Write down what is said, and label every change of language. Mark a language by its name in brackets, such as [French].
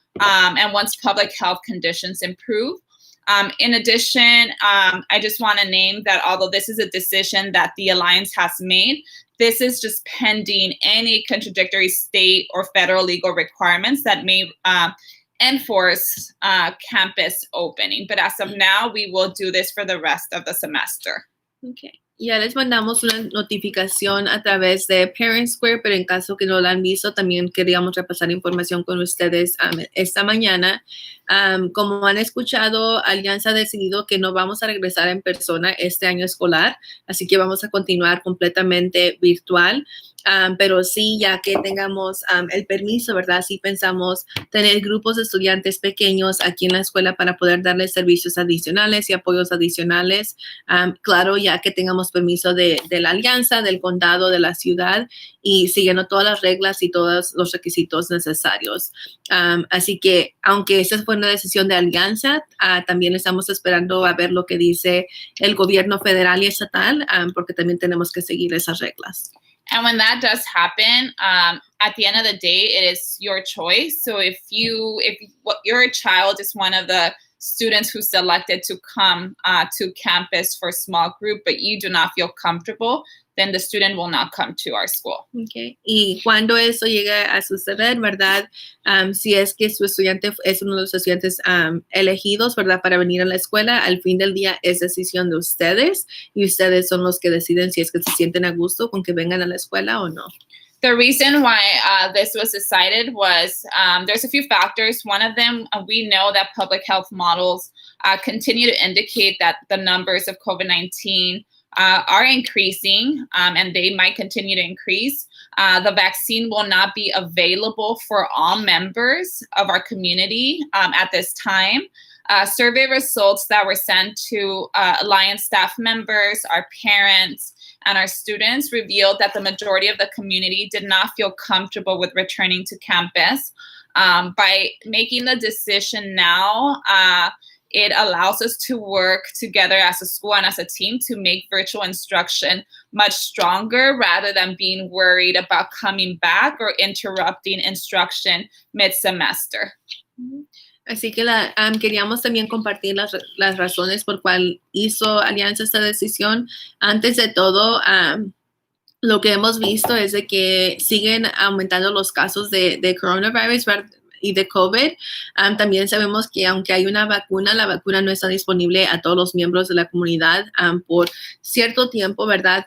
[English] And once public health conditions improve. In addition, I just want to name that although this is a decision that the Alliance has made, this is just pending any contradictory state or federal legal requirements that may enforce campus opening. But as of now, we will do this for the rest of the semester. Okay. [Spanish] Ya les mandamos una notificación a través de Parent Square, pero en caso que no la han visto, también queríamos repasar información con ustedes esta mañana. Como han escuchado, Alianza ha decidido que no vamos a regresar en persona este año escolar, así que vamos a continuar completamente virtual. Pero sí, ya que tengamos el permiso, ¿verdad? Sí pensamos tener grupos de estudiantes pequeños aquí en la escuela para poder darles servicios adicionales y apoyos adicionales. Claro, ya que tengamos permiso de la alianza, del condado, de la ciudad y siguiendo todas las reglas y todos los requisitos necesarios. Así que, aunque esta fue una decisión de alianza, también estamos esperando a ver lo que dice el gobierno federal y estatal, porque también tenemos que seguir esas reglas. [English] And when that does happen, at the end of the day, it is your choice. So if your child is one of the students who selected to come to campus for a small group, but you do not feel comfortable, then the student will not come to our school. Okay. [Spanish] Y cuando eso llega a suceder, ¿verdad? Si es que su estudiante es uno de los estudiantes elegidos, ¿verdad? Para venir a la escuela, al fin del día es decisión de ustedes y ustedes son los que deciden si es que se sienten a gusto con que vengan a la escuela o no. [English] The reason why this was decided was there's a few factors. One of them, we know that public health models continue to indicate that the numbers of COVID-19 are increasing, and they might continue to increase. The vaccine will not be available for all members of our community at this time. Survey results that were sent to Alliance staff members, our parents, and our students revealed that the majority of the community did not feel comfortable with returning to campus. By making the decision now, it allows us to work together as a school and as a team to make virtual instruction much stronger rather than being worried about coming back or interrupting instruction mid-semester. [Spanish] Así que queríamos también compartir las razones por cual hizo Alianza esta decisión. Antes de todo, lo que hemos visto es de que siguen aumentando los casos de coronavirus y de COVID. También sabemos que aunque hay una vacuna, la vacuna no está disponible a todos los miembros de la comunidad por cierto tiempo, ¿verdad?